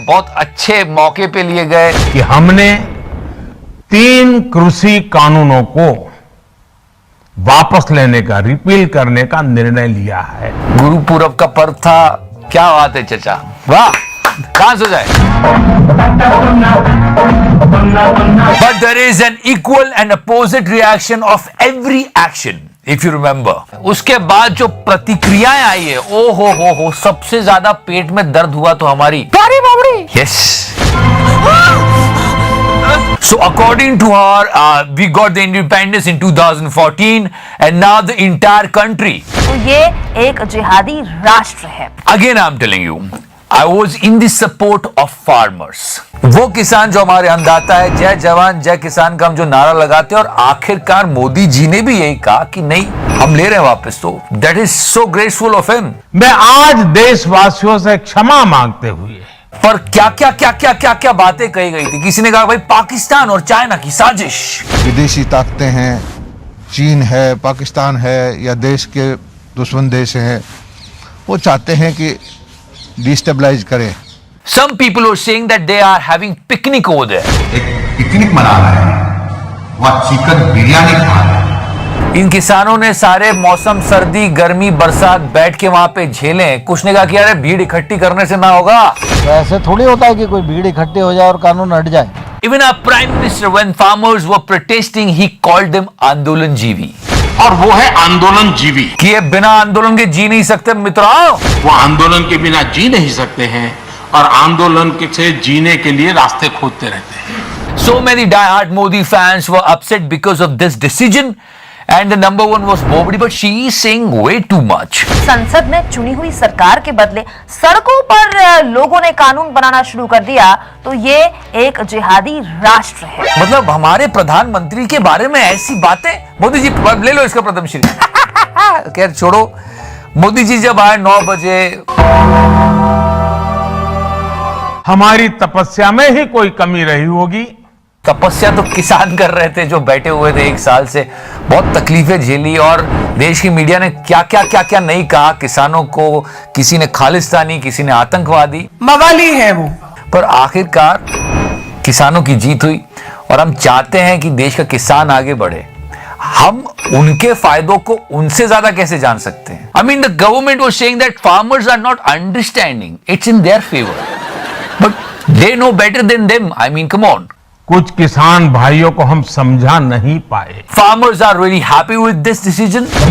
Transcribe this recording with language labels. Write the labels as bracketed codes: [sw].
[hi] बहुत अच्छे मौके पे लिए गए कि हमने 3 कृषि कानूनों को वापस लेने का, रिपील करने का निर्णय लिया है. गुरु पूरब का पर्व था. क्या बात है चचा, वाह, कहां से जाए. [en] But there is an equal and opposite reaction of every action. If you remember, [hi] उसके बाद जो प्रतिक्रियाएं आई है, ओ हो, सबसे ज्यादा पेट में दर्द हुआ तो हमारी प्यारी बाबड़ी. [en] Yes. So according to her, we got the independence in 2014 and now the entire country. [hi] तो ये एक जिहादी राष्ट्र है. [en] Again I'm telling you, I was in the support of farmers. [hi] वो किसान जो हमारे अन्नदाता है, जय जवान जय किसान का हम जो नारा लगाते हैं, और आखिरकार मोदी जी ने भी यही कहा कि नहीं, हम ले रहे हैं वापस. तो [en] That is so graceful of him. [hi] मैं आज देशवासियों से क्षमा मांगते हुए, पर क्या बातें कही गई थी. किसी ने कहा भाई पाकिस्तान और चाइना की साजिश. विदेशी ताकतें हैं, चीन है, पाकिस्तान है, या देश के दुश्मन देश हैं, वो चाहते हैं कि डिस्टेबलाइज करें. [en] Some people are saying that they are having picnic over there. [hi] एक पिकनिक मना रहे हैं, वह चिकन बिरयानी खा रहे हैं. इन किसानों ने सारे मौसम, सर्दी गर्मी बरसात बैठ के वहां पे झेले. कुछ ने कहा कि यार भीड़ इकट्ठी करने से ना होगा. तो ऐसे थोड़ी होता है कि कोई भीड़ इकट्ठी हो जाए और कानून हट जाए. [en] Even our prime minister, when farmers were protesting, he called them आंदोलनजीवी. [hi] और वो है आंदोलन जीवी. कि ये बिना आंदोलन के जी नहीं सकते मित्रों. वो आंदोलन के बिना जी नहीं सकते हैं और आंदोलन से जीने के लिए रास्ते खोजते रहते हैं. [en] So many die-hard Modi fans were upset because of this decision, and the number one was Modi, but she is saying way too much. [hi] संसद में चुनी हुई सरकार के बदले सड़कों पर लोगों ने कानून बनाना शुरू कर दिया. तो ये एक जिहादी राष्ट्र है. मतलब हमारे प्रधानमंत्री के बारे में ऐसी बातें. मोदी जी ले लो इसका प्रथम श्री. खैर छोड़ो. मोदी जी जब आए 9 बजे, हमारी तपस्या में ही कोई कमी रही होगी. तपस्या तो किसान कर रहे थे जो बैठे हुए थे 1 साल से. बहुत तकलीफें झेली और देश की मीडिया ने क्या नहीं कहा किसानों को. किसी ने खालिस्तानी, किसी ने आतंकवादी, मवाली है वो. पर आखिरकार किसानों की जीत हुई. और हम चाहते हैं कि देश का किसान आगे बढ़े. हम उनके फायदों को उनसे ज्यादा कैसे जान सकते हैं. [en] I mean, the government was saying that farmers are not understanding. It's in their favor. But they know better than them. I mean, come on. [hi] कुछ किसान भाइयों को हम समझा नहीं पाए. [en] Farmers are really happy with this decision.